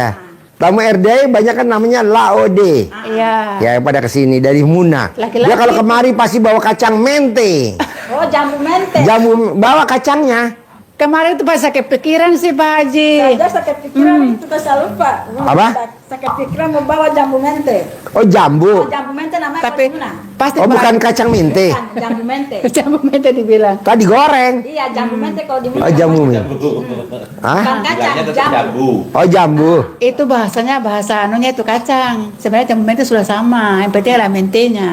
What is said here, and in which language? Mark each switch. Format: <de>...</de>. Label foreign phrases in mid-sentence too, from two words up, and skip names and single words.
<id>Tamu RDAY banyak kan namanya Laode. Iya. Ya, pada kesini dari Muna. Dia kalau kemari pasti bawa kacang mente. Oh, jambu mente. Jambu, bawa kacangnya. Kemarin itu pas saya kepikiran sih Pak Haji. Saya sakit pikiran itu saya lupa. Apa? Sakit pikiran mau bawa jambu mente. Oh, jambu. Jambu mente namanya Tapi pasti bukan kacang mente. Jambu mente. Jambu mente dibilang. Tadi goreng. Iya, jambu mente kalau di Oh, jambu mente. Bukan kacang, jambu. Oh, jambu. Itu bahasanya bahasa anunya itu kacang. Sebenarnya jambu mente sudah sama. Yang penting ada mentenya.</id>